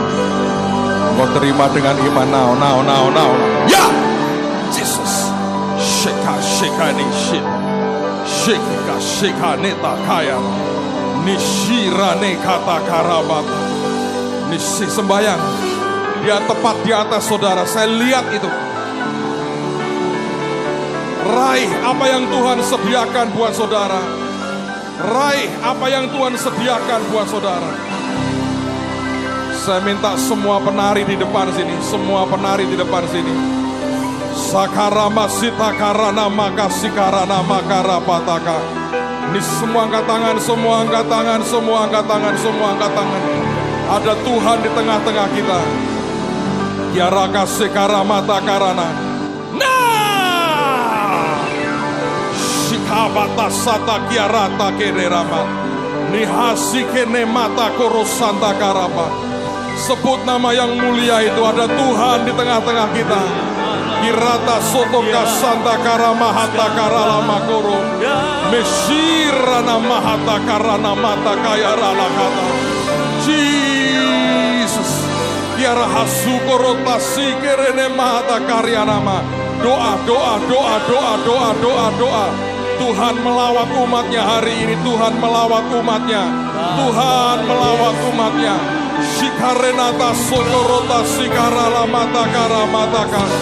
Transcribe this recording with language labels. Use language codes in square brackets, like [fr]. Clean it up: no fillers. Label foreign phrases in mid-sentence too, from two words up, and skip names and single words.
[id] Kau terima dengan iman. Now. Ya! Jesus. Sheka ni shit. Sheka neta kaya. Nishirane kata karabata. Nisi sembayang. Dia tepat di atas saudara. Saya lihat itu. Raih apa yang Tuhan sediakan buat saudara. Raih apa yang Tuhan sediakan buat saudara. Saya minta semua penari di depan sini. Sakarama sita karana makasi karana makara pataka. Ini semua angkat tangan, semua angkat tangan, semua angkat tangan, semua angkat tangan. Ada Tuhan di tengah-tengah kita. Yaraka sekaramata karana. Nah, shikabata sata kiarata kererama. Nihasi kene mata korosanta karapa. Sebut nama yang mulia itu, ada Tuhan di tengah-tengah kita. Kirata soto kasanta karama hata karala makoro. Mesirana mahata karana mata kaya rala kata. Jesus. Tiara hasukoro tasi kerene mahata karya nama. Doa, doa, doa, doa, doa, doa, doa. Tuhan melawat umatnya hari ini. Tuhan melawat umatnya. Tuhan melawat umatnya. Shikarenata sotorota sikarala mata kara mata kara.